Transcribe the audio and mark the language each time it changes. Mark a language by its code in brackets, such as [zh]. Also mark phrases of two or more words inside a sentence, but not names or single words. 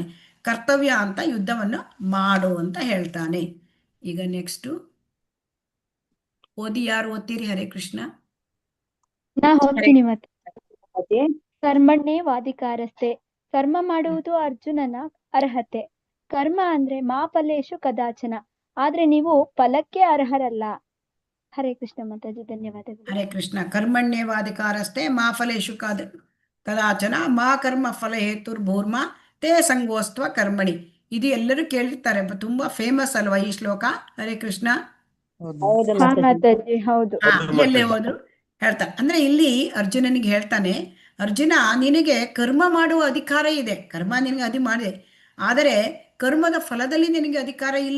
[kn] ಕರ್ತವ್ಯ ಅಂತ ಯುದ್ಧವನ್ನು ಮಾಡು ಅಂತ ಹೇಳ್ತಾನೆ. ಈಗ ನೆಕ್ಸ್ಟ್ ಓದಿ, ಯಾರು ಓದ್ತೀರಿ? [sa] ಹರೇ ಕೃಷ್ಣ. [kn] ನಾ ಹೋಗ್ತೀನಿ ಮತ್ತೆ. [sa] ಕರ್ಮಣ್ಣೇ ವಾದಿಕಾರಸ್ತೆ, [kn] ಕರ್ಮ ಮಾಡುವುದು ಅರ್ಜುನನ ಅರ್ಹತೆ. ಕರ್ಮ ಅಂದ್ರೆ [sa] ಮಾ ಫಲೇಶು ಕದಾಚನ, [kn] ಆದ್ರೆ ನೀವು ಫಲಕ್ಕೆ ಅರ್ಹರಲ್ಲ. [sa] ಹರೇ ಕೃಷ್ಣ [kn] ಮಾತಾಜಿ, ಧನ್ಯವಾದಗಳು. [sa] ಹರೇ ಕೃಷ್ಣ. ಕರ್ಮಣ್ಯೇವಾಧಿಕಾರಸ್ತೆ ಮಾ ಫಲೇಶು ಕದಾಚನ ಮಾ ಕರ್ಮ ಫಲ ಹೇತುರ್ಭೂರ್ಮ ತೇ ಸಂಗೋಸ್ತ್ವ ಕರ್ಮಣಿ. [kn] ಇದು ಎಲ್ಲರೂ ಕೇಳಿರ್ತಾರೆ, ತುಂಬಾ ಫೇಮಸ್ ಅಲ್ವಾ ಈ ಶ್ಲೋಕ? [sa] ಹರೇ ಕೃಷ್ಣ. [kn] ಮಾತಾಜಿ ಹೌದು. ಎಲ್ಲೇ ಹೋದ್ರು ಹೇಳ್ತಾರೆ. ಅಂದ್ರೆ ಇಲ್ಲಿ ಅರ್ಜುನನಿಗೆ ಹೇಳ್ತಾನೆ, ಅರ್ಜುನ, ನಿನಗೆ ಕರ್ಮ ಮಾಡುವ ಅಧಿಕಾರ ಇದೆ, ಕರ್ಮ ನಿನಗೆ ಅದು ಮಾಡಿದೆ, ಆದರೆ ಕರ್ಮದ ಫಲದಲ್ಲಿ ನಿನಗೆ ಅಧಿಕಾರ ಇಲ್ಲ.